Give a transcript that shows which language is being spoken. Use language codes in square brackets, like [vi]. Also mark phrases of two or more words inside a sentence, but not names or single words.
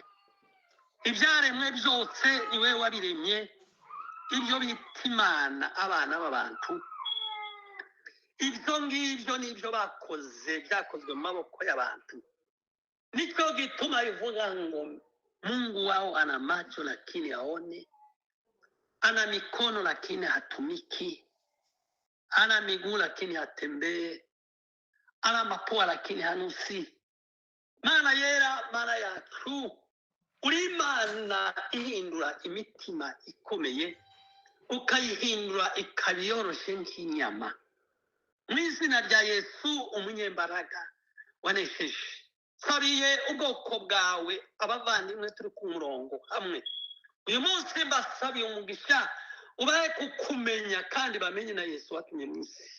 [rw] Ibyaremwe byose ni wowe wabiremye, ibyo bita Imana abana b'abantu. Ibyo ngibyo nibyo bakoze, byakozwe mu maboko y'abantu. Nicyo gituma bivuga ngo [sw] Mungu wao ana macho lakini haone, ana mikono lakini hatumiki, ana miguu lakini hatembee, ana mapua lakini hanusi. [rw] Mana yera, Mana yacu, uri Imana ihindura imitima ikomeye, ukayihindura ikaba yoroshe nk'inyama. Mu izina rya Yesu umunyembaraga wanesheje, sabiye ubwoko bwawe abavandimwe turi ku murongo hamwe uyu munsi, mbasabiye umugisha ubahe kukumenya kandi bamenye na Yesu watumye mu isi.